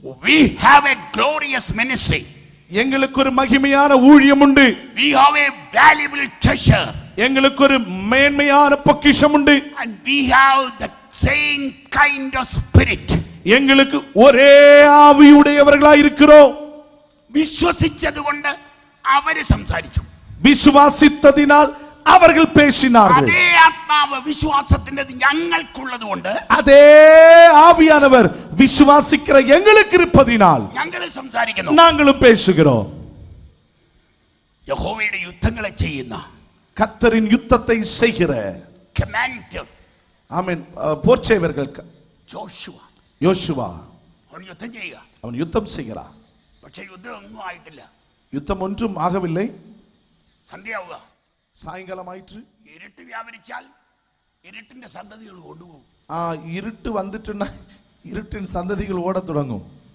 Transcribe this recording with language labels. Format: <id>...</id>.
<en>We have a glorious ministry.</en> <ta>எங்களுக்கு ஒரு மகிமையான ஊழியம் உண்டு.</ta> <en>We have a valuable treasure.</en> <ta>எங்களுக்கு ஒரு மேன்மையான பொக்கிஷம் உண்டு.</ta> <en>And we have the same kind of spirit.</en> <ta>எங்களுக்கு ஒரே ஆவியுடையவர்களாய் இருக்கிறோம்.</ta> <ml>വിശ്വസിച്ചതുകൊണ്ട് അവര് സംസാരിച്ചു.</ml> <ta>விசுவாசித்ததினால் அவர்கள் பேசினார்கள்.</ta> <ml>അതേ ആത്മാവ് വിശ്വാസത്തിൻ്റെത് ഞങ്ങൾക്കുള്ളതുകൊണ്ട്</ml> <ta>அதே ஆவியானவர் விசுவாசிக்கிற எங்களுக்கு இருப்பதினால்</ta> <ml>ഞങ്ങൾ സംസാരിക്കുന്നു.</ml> <ta>நாங்களும் பேசுகிறோம்.</ta> <ml>യഹോവയുടെ യുദ്ധങ്ങളെ ചെയ്യുന്ന</ml> <ta>கர்த்தரின் யுத்தத்தை செய்கிற</ta> <ml>കമാൻഡർ,</ml> <ta>ஆமென், போர்ச்சேவர்கள் யோசுவா</ta> <ml>അവൻ യുദ്ധം ചെയ്യുക.</ml> <ta>அவன் யுத்தம் செய்கிறான்.</ta> <ml>പക്ഷെ യുദ്ധം ഒന്നും ആയിട്ടില്ല.</ml> <ta>யுத்தம் ஒன்றும் ஆகவில்லை.</ta> <ml>സന്ധ്യയാവുക,</ml> <ta>சாயங்காலம் ஆயிற்று.</ta> <ml>ഇരുട്ട് വ്യാപരിച്ചാൽ ഇരുട്ടിന്റെ സന്തതികൾ കൊണ്ടുപോകും.</ml> <ta>இருட்டு வந்துட்டுன்னா இருட்டின் சந்ததிகள் ஓட தொடங்கும்.</ta>